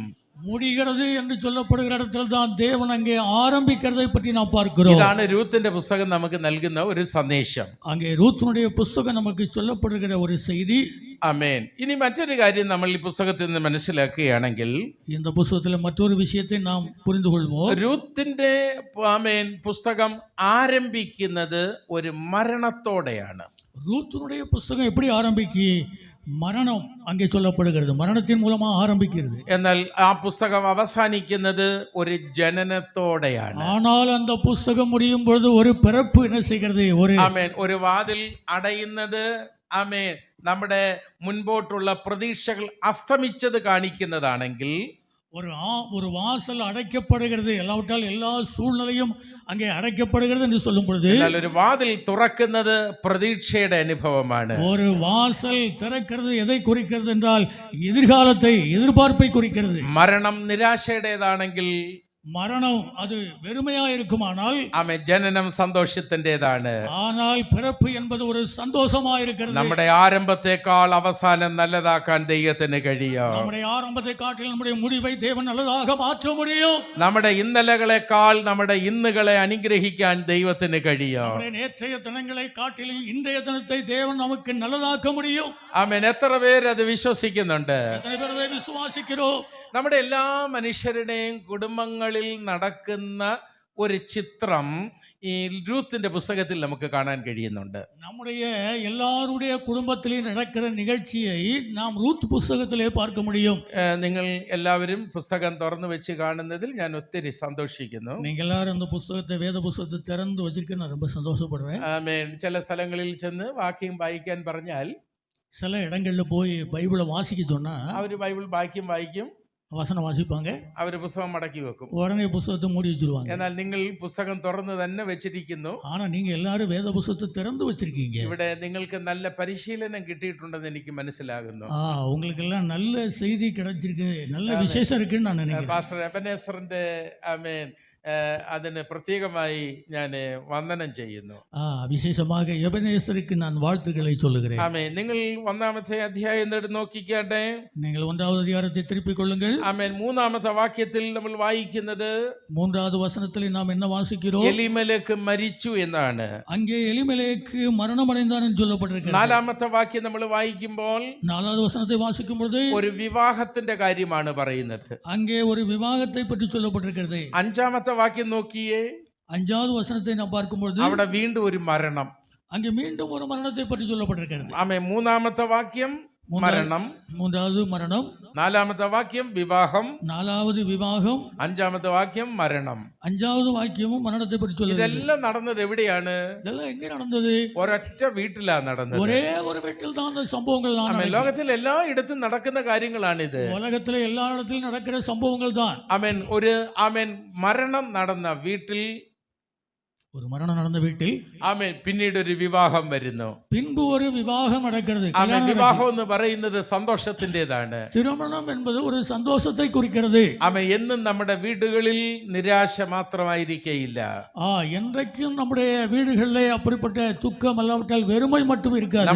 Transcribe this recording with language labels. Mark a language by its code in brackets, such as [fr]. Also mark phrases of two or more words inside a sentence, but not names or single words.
[ta] முடிகிறது என்று சொல்லப்படுகிற இடத்தில் தான் தேவன் அங்கே ஆரம்பிக்கிறதை பற்றி நாம் பார்க்கிறோம். [ml] ഇതാണ് രൂത്തിന്റെ പുസ്തകം നമുക്ക് നൽകുന്ന ഒരു സന്ദേശം. [ta] அங்கே ரூத்துனுடைய புஸ்தகம் நமக்கு சொல்லப்படுகிற ஒரு செய்தி. [ml] ആമേൻ. ഇനി മറ്റൊരു കാര്യം നമ്മൾ ഈ പുസ്തകത്തിൽ നിന്ന് മനസ്സിലാക്കുകയാണെങ്കിൽ, [ta] இந்த புஸ்தகத்தில் மற்றொரு விஷயத்தை நாம் புரிந்து கொள்வோம். [ml] രൂത്തിന്റെ ആമേൻ പുസ്തകം ആരംഭിക്കുന്നത് ഒരു മരണത്തോടെയാണ്. [ta] ரூத்துனுடைய புஸ்தகம் எப்படி ஆரம்பிக்கு? மரணம் அங்கே சொல்லப்படுகிறது. மரணத்தின் மூலமா ஆரம்பிக்கிறது. [ml] എന്നാൽ ആ പുസ്തകം അവസാനിക്കുന്നത് ഒരു ജനനത്തോടെയാണ്. [ta] ஆனால் அந்த புஸ்தகம் முடியும் பொழுது ஒரு பிறப்பு என்ன செய்கிறது? [ml] ആമേൻ. ഒരു വാതിൽ അടയുന്നത് ആമേൻ നമ്മുടെ മുൻപോട്ടുള്ള പ്രതീക്ഷകൾ അസ്തമിച്ചത് കാണിക്കുന്നതാണെങ്കിൽ, [ta] ஒரு வாசல் அடைக்கப்படுகிறது, எல்லாவற்றால் எல்லா சூழ்நிலையும் அங்கே அடைக்கப்படுகிறது என்று சொல்லும் பொழுது, [ml] എന്നാൽ ഒരു വാതിൽ തുറക്കുന്നത് പ്രതീക്ഷയുടെ അനുഭവമാണ്. [ta] ஒரு வாசல் திறக்கிறது எதை குறிக்கிறது என்றால் எதிர்காலத்தை, எதிர்பார்ப்பை குறிக்கிறது. [ml] മരണം നിരാശയുടേതാണെങ്കിൽ [ta] மரணம் அது வெறுமையா இருக்குமானால், [ml] ആമേൻ, ജനനം സന്തോഷത്തിൻ്റെതാണ്. [ta] ஆனால் பிறப்பு என்பது ஒரு சந்தோஷமா இருக்கிறது. [ml] നമ്മുടെ ആരംഭത്തെക്കാൾ അവസാനം നല്ലതാക്കാൻ ദൈവത്തിന് കഴിയും. [ta] நம்முடைய ஆரம்பத்தை காட்டில் நம்முடைய முடிவை தேவன் நல்லதாக மாற்ற முடியும். [ml] നമ്മുടെ ഇന്നലകളെക്കാൾ നമ്മുടെ ഇന്നുകളെ അനുഗ്രഹിക്കാൻ ദൈവത്തിന് കഴിയും. [ta] நம்முடைய நேற்றைய தினங்களை காட்டிலும் இன்றைய தினத்தை தேவன் நமக்கு நல்லதாக்க முடியும். [ml] ആമേൻ. എത്ര പേര് അത് വിശ്വസിക്കുന്നുണ്ട്? [ta] எத்தனை பேர் அதை விசுவாசிக்கிறோம்? [ml] നമ്മുടെ എല്ലാ മനുഷ്യരുടെയും കുടുംബങ്ങളിൽ നടക്കുന്ന ഒരു ചിത്രം ഈ രൂത്തിന്റെ പുസ്തകത്തിൽ നമുക്ക് കാണാൻ കഴിയുന്നുണ്ട്. [ta] நம்முடைய எல்லாருடைய குடும்பத்திலும் நடக்கிற நிகழ்ச்சியை நாம் ரூத் புஸ்தகத்திலே பார்க்க முடியும். [ml] നിങ്ങൾ എല്ലാവരും പുസ്തകം തുറന്നു വെച്ച് കാണുന്നതിൽ ഞാൻ ഒത്തിരി സന്തോഷിക്കുന്നു. [ta] நீங்க எல்லாரும் அந்த புஸ்தகத்தை, வேத புஸ்தகத்தை திறந்து வச்சிருக்க நான் ரொம்ப சந்தோஷப்படுறேன். [ml] ആമേൻ. ചില സ്ഥലങ്ങളിൽ ചെന്ന് വാക്യം വായിക്കാൻ പറഞ്ഞാൽ [ta] சில இடங்கள்ல போய் பைபிளை வாசிக்க சொன்னா [ml] അവർ ബൈബിൾ വായിക്കും, [ta] வசனம் வாசிப்பாங்க, [ml] അവർ പുസ്തകം മടക്കി വെക്കും. [ta] உடனே புஸ்தகத்தை மூடி வச்சிருவாங்க. [ml] എന്നാൽ നിങ്ങൾ പുസ്തകം തുറന്ന് തന്നെ വെച്ചിരിക്കുന്നു. [ta] ஆனா நீங்க எல்லாரும் வேத புஸ்தகத்தை திறந்து வச்சிருக்கீங்க. [ml] ഇവിടെ നിങ്ങൾക്ക് നല്ല പരിശീലനം കിട്ടിയിട്ടുണ്ടെന്ന് എനിക്ക് മനസ്സിലാകുന്നു. [ta] உங்களுக்கு எல்லாம் நல்ல செய்தி கிடைச்சிருக்கு, நல்ல விசேஷம் இருக்குன்னு நான் நினைக்கிறேன். [ml] പാസ്റ്റർ എബനേസറിന്റെ ആമേൻ അതിന് പ്രത്യേകമായി ഞാൻ വന്ദനം ചെയ്യുന്നു. [ta] വിശേഷமாக எபனேசருக்கு நான் வாழ்த்துக்களை சொல்லுகிறேன். [ml] ആമേൻ. നിങ്ങൾ ഒന്നാമത്തെ അധ്യായം എടുത്ത് നോക്കിക്കാട്ടെ. [ta] நீங்கள் ஒன்றாவது அதிகாரத்தை திருப்பிக் கொள்ளுங்கள். [ml] ആമേൻ. മൂന്നാമത്തെ വാക്യത്തിൽ നമ്മൾ വായിക്കുന്നത്, [ta] மூன்றாவது வசனத்தில் நாம் என்ன வாசிக்கிறோம்? [ml] എലിമേലേക്ക് മരിച്ചു എന്നാണ്. [ta] அங்கே எலிமெலேக்கு மரணம் அடைந்தான் என்று சொல்லப்பட்டிருக்கிறது. [ml] നാലാമത്തെ വാക്യം നമ്മൾ വായിക്കുമ്പോൾ [ta] நாலாவது வசனத்தை வாசிக்கும் பொழுது [ml] ഒരു വിവാഹത്തിന്റെ കാര്യമാണ് പറയുന്നത്. [ta] அங்கே ஒரு விவாகத்தை பற்றி சொல்லப்பட்டிருக்கிறது. [ml] അഞ്ചാമത്തെ വാക്യം നോക്കിയേ. [ta] அஞ்சாவது வசனத்தை நாம் பார்க்கும் பொழுது [ml] അവിടെ വീണ്ടും ഒരു മരണം. [ta] அங்கே மீண்டும் ஒரு மரணத்தை பற்றி சொல்லப்பட்டிருக்கிறது. [ml] ആമേൻ. മൂന്നാമത്തെ വാക്യം മരണം, [ta] மூன்றாவது மரணம். [ml] നാലാമത്തെ വാക്യം വിവാഹം, [ta] நாலாவது விவாகம். [ml] അഞ്ചാമത്തെ വാക്യം മരണം. [ta] அஞ்சாவது வாக்கியமும் மரணத்தை பற்றி சொல்லுது. [ml] ഇതെല്ലാം നടന്നത് എവിടെയാണ്? [ta] இதெல்லாம் எங்க நடந்தது? [ml] ഒരൊറ്റ വീട്ടിലാ നടന്നത്. [ta] ஒரே ஒரு வீட்டில் தான் அந்த சம்பவங்கள் [ml] ആമേൻ. ലോകത്തിൽ എല്ലായിടത്തും നടക്കുന്ന കാര്യങ്ങളാണിത്. [ta] உலகத்துல எல்லா இடத்திலும் நடக்கிற சம்பவங்கள் தான். [ml] ആമേൻ. ആമേൻ മരണം നടന്ന വീട്ടിൽ, [ta] ஒரு மரணம் நடந்த வீட்டில் [ml] ആമേൻ, പിന്നീട് ഒരു വിവാഹം വരുന്നു. [ta] பின்பு ஒரு விவாகம் நடக்கிறது. [ml] ആമേൻ. വിവാഹം എന്ന് പറയുന്നത് സന്തോഷത്തിൻ്റെതാണ്. [ta] திருமணம் என்பது ஒரு சந்தோஷத்தை குறிக்கிறது. [ml] ആമേൻ. എന്നും നമ്മുടെ വീടുകളിൽ നിരാശ മാത്രമായിരിക്കയില്ല. [ta] என்றைக்கும் நம்முடைய வீடுகளிலே அப்படிப்பட்ட துக்கம் அல்லாவிட்டால் வெறுமை மட்டும் இருக்காது.